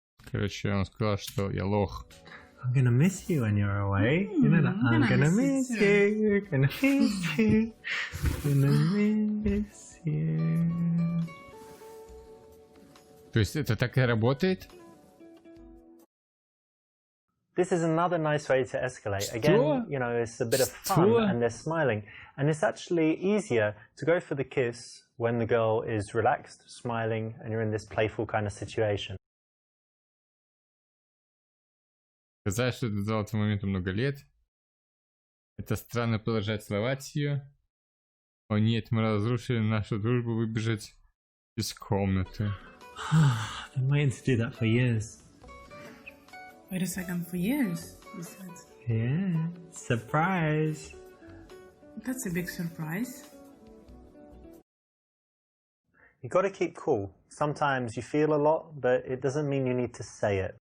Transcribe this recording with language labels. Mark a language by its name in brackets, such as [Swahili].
[Russian] Короче, он сказал, что я лох. [English] I'm gonna miss you when you're away. You know that. I'm gonna miss you. Gonna miss you. Gonna miss you. [Russian] То есть это так и работает? [English] This is another nice way to escalate. Again, you know, it's a bit of fun and they're smiling. And it's actually easier to go for the kiss when the girl is relaxed, smiling, and you're in this playful kind of situation. [Russian] Сказать, что ты до этого момента много лет. Это странно продолжать целовать ее. О нет, мы разрушили нашу дружбу, выбежать из комнаты. [English] I've been waiting to do that for years. Wait a second, for years, you said. Yeah, surprise. That's a big surprise. You got to keep cool. Sometimes you feel a lot, but it doesn't mean you need to say it.